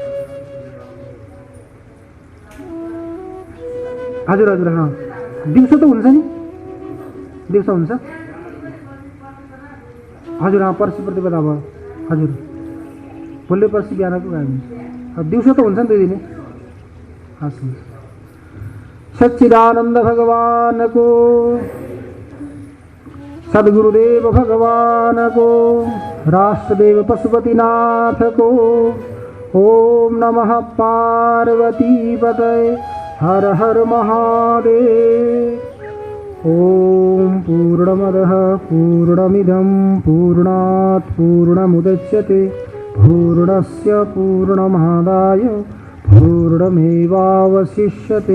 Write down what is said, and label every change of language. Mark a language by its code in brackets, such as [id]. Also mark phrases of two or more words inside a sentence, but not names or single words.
[ne] हजुर हजुर, दिउँसो त हुन्छ नि, दिउँसो हुन्छ। हजुर, पर्सि प्रतिपदा भयो। हजुर, भोलि पर्सि बिहानको गाडी दिउँसो त हुन्छ नि, 2 दिन। हस्, सच्चिदानंद भगवान को, सद्गुरुदेव भगवान को, राष्ट्रदेव पशुपतिनाथ को। [sa] ओम नमः पार्वती पतये, हर हर महादेव। ओम पूर्णमदः पूर्णमिदं पूर्णात् पूर्णमुदच्यते पूर्णस्य पूर्णमादाय पूर्णमेवावशिष्यते।